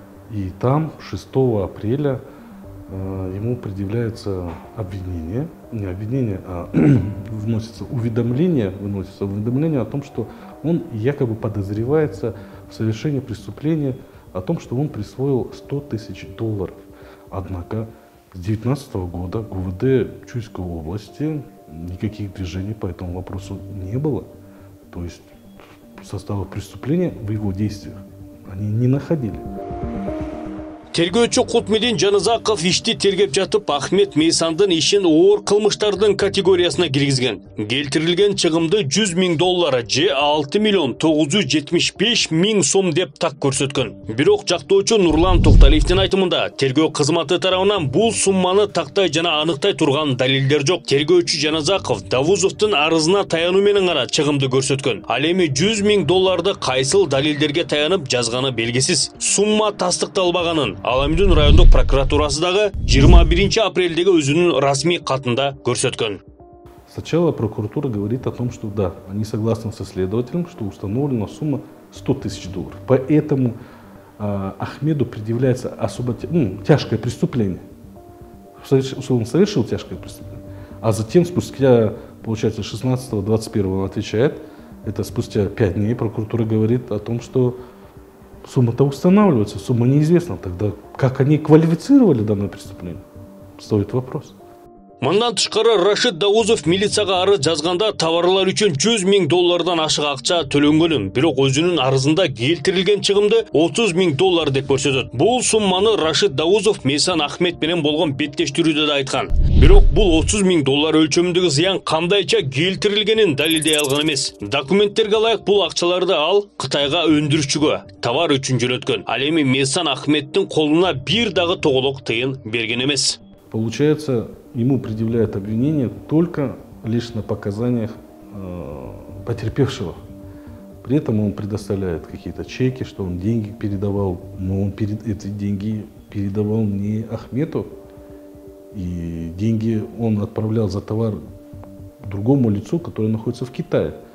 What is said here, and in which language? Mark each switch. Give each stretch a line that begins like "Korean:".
Russian: И там 6 апреля ему предъявляется обвинение, не обвинение, а выносится уведомление о том, что он якобы подозревается в совершении преступления, о том, что он присвоил $100 000. Однако с 2019 года ГУВД Чуйской области никаких движений по этому вопросу не было. То есть состава преступления в его действиях они не находили.
Kyrgyz: Тергөөчү Кутмедин Жаназаков ишти тергеп жатып Ахмет Мейсандын ишин оор кылмыштардын категориясына киргизген. Келтирилген чыгымды $100 000 же 6 975 000 сом деп так көрсөткөн. Бирок жактоочу Нурлан Токталиевдин айтымында тергөө кызматы тарабынан бул сумманы тактай жана аныктай турган далилдер жок. Тергөөчү Жаназаков Давузовдун арызына таянуу менен гана чыгымды көрсөткөн. Ал эми $100 000 кайсыл далилдерге таянып жазганы белгисиз. Сумма тастыкталбаганын Аламдун райондук прокуратурасы дагы 21 апрелдеги өзүнүн расмий катында көрсөткөн.
Russian: Сначала прокуратура говорит о том, что да, они согласны со следователем, что установлена сумма $100 000. Поэтому Ахмеду предъявляется особо тяжкое преступление. Он совершил тяжкое преступление. А затем, спустя, получается, 16-21 он отвечает, это спустя 5 дней прокуратура говорит о том, что сумма-то устанавливается, сумма неизвестна. Тогда как они квалифицировали данное преступление? Стоит вопрос.
Kyrgyz: Мындан тышкары Рашид Давузов милицияга арыз жазганда товарлар үчүн $100 000 ашык акча төлөнгөнүн, бирок өзүнүн арызында келтирилген чыгымды $30 000 деп көрсөтөт. Бул сумманы Рашид Давузов Мейсан Ахмет менен болгон беттештирүүдө да айткан. Бирок бул $30 000 өлчөмүндөгү зыян кандайча келтирилгенин далилдей алган эмес. Документтерге ылайык бул акчаларды ал Кытайга өндүрүүчүгө товар үчүн жөнөткөн. Ал эми Мейсан Ахметтин колуна бир дагы тоголок тыйын берген эмес.
Russian: Получается, ему предъявляют обвинение только лишь на показаниях потерпевшего. При этом он предоставляет какие-то чеки, что он деньги передавал, но он эти деньги передавал не Ахмету, и деньги он отправлял за товар другому лицу, которое находится в Китае.